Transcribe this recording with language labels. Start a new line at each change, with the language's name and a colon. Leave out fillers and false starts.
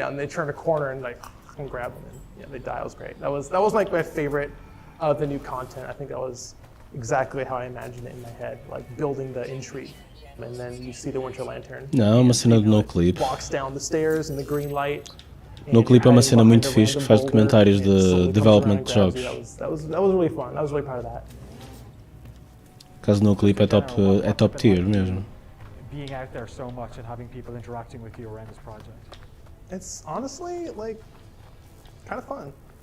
English: And they turn a corner and and grab them, and they die. It was great. That was like my favorite of the new content. I think that was exactly how I imagined it in my head, like building the intrigue. And then you see the Winter Lantern.
Portuguese: Não, uma cena de NoClip.
English: Walks down the stairs in the green light.
Portuguese: NoClip é uma cena muito fixe que faz documentários de development de jogos.
English: That was really fun. I was really proud of that.
Portuguese: Caso NoClip é top tier mesmo.
English: Being out there so much and having people interacting with you around this project. It's honestly kind of fun.